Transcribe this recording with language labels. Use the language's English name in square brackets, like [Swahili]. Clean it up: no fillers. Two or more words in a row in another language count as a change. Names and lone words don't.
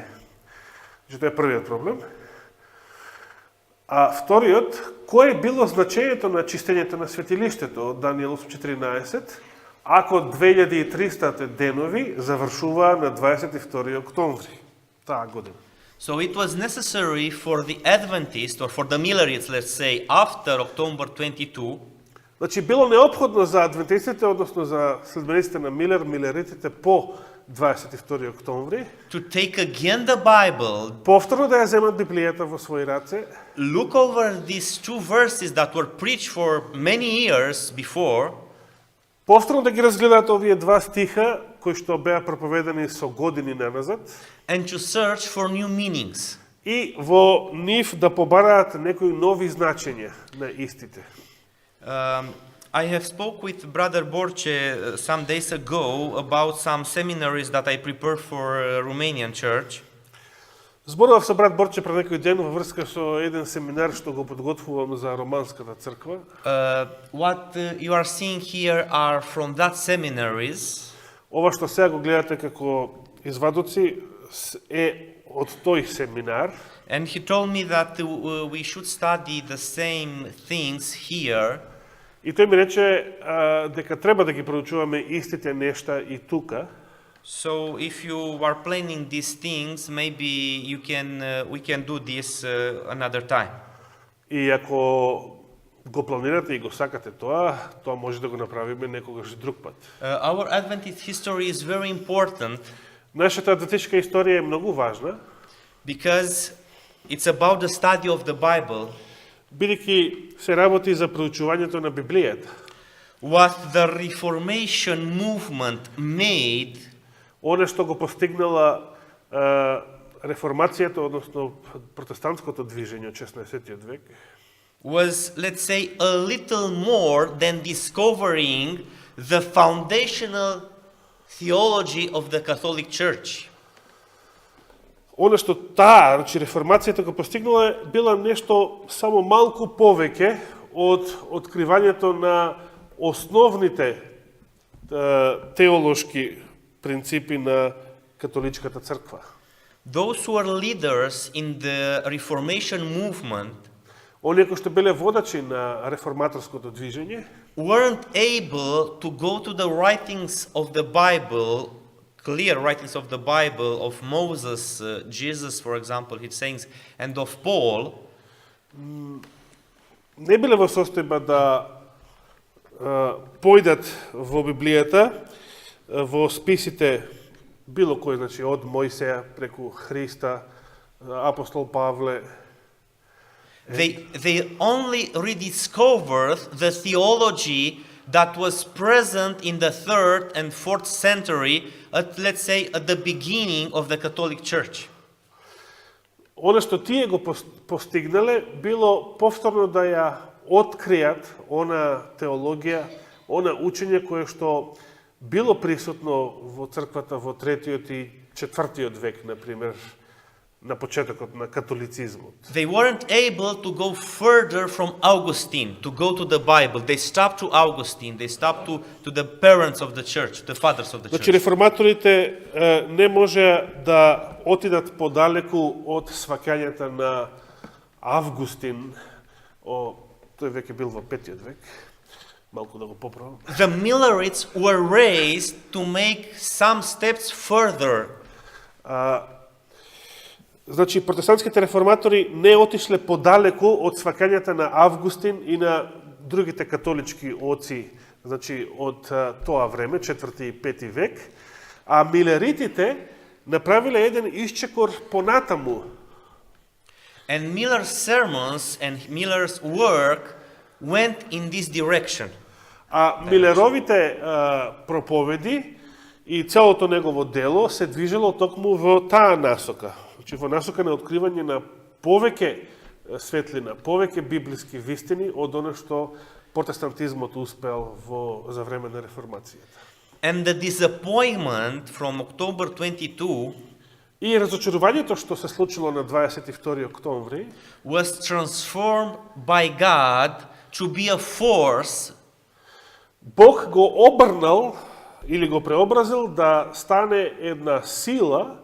[Macedonian] Значи, тоа е првиот проблем. А вториот, кое било значењето на чистењето на светилиштето од Даниел 8:14, ако 2300 денови завршуваа на 22 октомври таа година. [English] So it was necessary for the Adventists, or for the Millerites, let's say, after October 22, [Macedonian] Значи, било неопходно за адвентистите, односно за следбениците на Милер, милеритите по 22 октомври, [English] to take again the Bible, [Macedonian] повторно да ја земат Библијата во своји раце, [English] look over these two verses that were preached for many years before, [Macedonian] повторно да ги разгледаат овие два стиха, кои што беа проповедани со години наназад, [English] and to search for new meanings. [Macedonian] и во нив да побараат некои нови значења на истите. [English] I have spoke with Brother Borche some days ago about some seminaries that I prepared for Romanian church. [Macedonian] Зборував со брат Борче пред некој ден во врска со еден семинар што го подготвувам за романската црква. [English] What you are seeing here are from that seminaries. [Macedonian] Ова што сега го гледате како извадоци е од тој семинар. [English] And he told me that we should study the same things here. [Macedonian] И тој ми рече дека треба да ги проучуваме истите нешта и тука. [English] So if you are planning these things, maybe we can do this another time. [Macedonian] И ако го планирате и го сакате тоа може да го направиме некогаш друг пат. [English] Our Adventist history is very important [Macedonian] Нашата адвентистичка историја е многу важна, [English] because it's about the study of the Bible. [Macedonian] бидејќи се работи за проучувањето на Библијата. [English] What the Reformation movement made, [Macedonian] Оне што го постигнала реформацијата, односно протестантското движење од 16 век, [English] was, let's say, a little more than discovering the foundational theology of the Catholic Church. [Macedonian] Оне што таа, значи реформацијата го постигнала, била нешто само малку повеќе од откривањето на основните теолошки принципи на католичката црква. [English] Those who are leaders in the Reformation movement [Macedonian] Оние кои што биле водачи на реформаторското движење, [English] weren't able to go to the writings of the Bible, clear writings of the Bible, of Moses, Jesus, for example, his sayings, and of Paul, [Macedonian] не биле во состојба да појдат во Библијата, во списите било кој, значи од Мојсеја преку Христа, апостол Павле. [English] they only rediscovered the theology that was present in the 3rd and 4th century, let's say at the beginning of the Catholic Church. [Macedonian] Оно што тие го постигнале, било повторно да ја откријат она теологија, она учење кое што било присутно во црквата во 3-тиот и 4-тиот век, например, на почетокот на католицизмот. [English] They weren't able to go further from Augustine, to go to the Bible. They stopped to Augustine, they stopped to the parents of the church, the fathers of the [Macedonian] Значи [English] church. [Macedonian] реформаторите не можеа да отидат подалеку од сваќањата на Августин, тој веќе бил во 5 век, малку да го поправам. [English] The Millerites were raised to make some steps further. [Macedonian] Значи, протестантските реформатори не отишле подалеку од сваќањата на Августин и на другите католички оци, значи, од тоа време, 4 и 5 век, а милеритите направиле еден исчекор понатаму. [English] And Miller's sermons and Miller's work went in this direction. [Macedonian] А Милеровите проповеди и целото негово дело се движело токму во таа насока. Значи, во насока на откривање на повеќе светлина, повеќе библиски вистини од оно што протестантизмот успеал за време на реформацијата. [English] And the disappointment from October 22 [Macedonian] И разочарувањето што се случило на 22 октомври [English] was transformed by God to be a force [Macedonian] Бог го обрнал или го преобразил да стане една сила